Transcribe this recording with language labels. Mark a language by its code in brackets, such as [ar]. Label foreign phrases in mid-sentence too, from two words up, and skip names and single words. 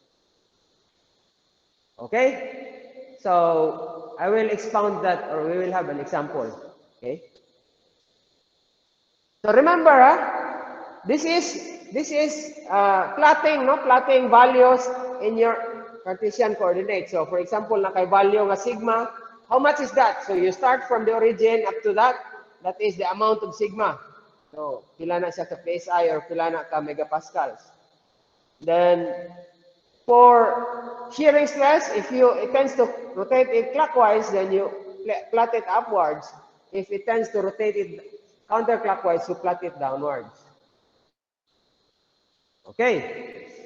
[en] Okay? So I will expound that, or we will have an example. Okay? So remember, this is plotting, no? Plotting values in your Cartesian coordinate. So for example, [hil] naka-value nga sigma, [en] how much is that? So you start from the origin up to that. That is the amount of sigma. [hil] So pila na siya ka PSI or pila na ka megapascals. [en] Then for shearing stress, if it tends to rotate it clockwise, then you plot it upwards. If it tends to rotate it counterclockwise, you plot it downwards. Okay.